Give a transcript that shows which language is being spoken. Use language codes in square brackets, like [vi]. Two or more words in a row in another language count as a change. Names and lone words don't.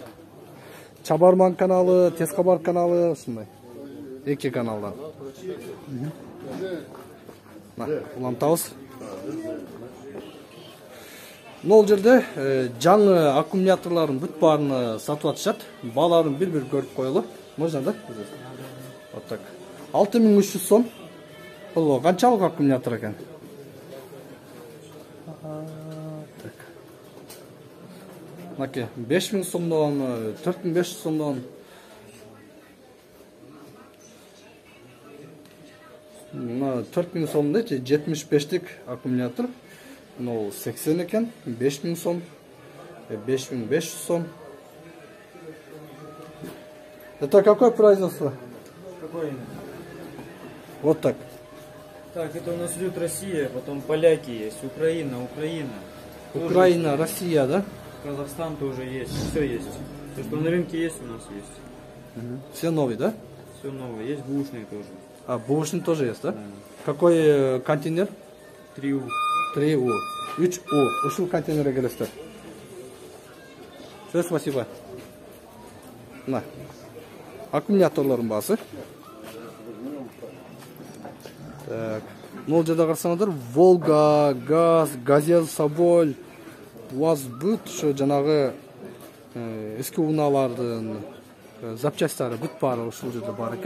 [ky] Чабарман каналы, Тез кабар каналы, ушундай. Эки каналдан. Улантабыз. Могул жерде жаңы аккумуляторлордун бүт баарын сатып атышат. Бааларын бир-бир көрүп коелу. [ru] Можно да? Вот так. 6300 сом. [ky] Бул канчалык аккумулятор экен? Так. Мынакей 5000 сомдон, 4500 сомдон. Мына 4000 сом дейт, 75-тик аккумулятор. Ну, 80 экен, 5000 сом, 5500 сом. [ru] Это какое производство? Какой? Вот так. Так, это у нас идет Россия, потом поляки есть, Украина. Украина, Россия, да? Казахстан тоже есть, все есть. Все, что на рынке есть, у нас есть. Все новые, да? Все новое, есть бушные тоже. А, бушный тоже есть, да? Какой контейнер? 3U. 3U, 3U. [ky] Ушул контейнерге келесиздер. [ru] Все, спасибо. На. [ky] Аккумуляторлордун баасы. Так. Могул жерде карасаңыздар, Волга, Газ, Газель, Соболь, УАЗ бүт ушу жанагы эски унаалардын запчастары бүт баары ушул жерде бар экен.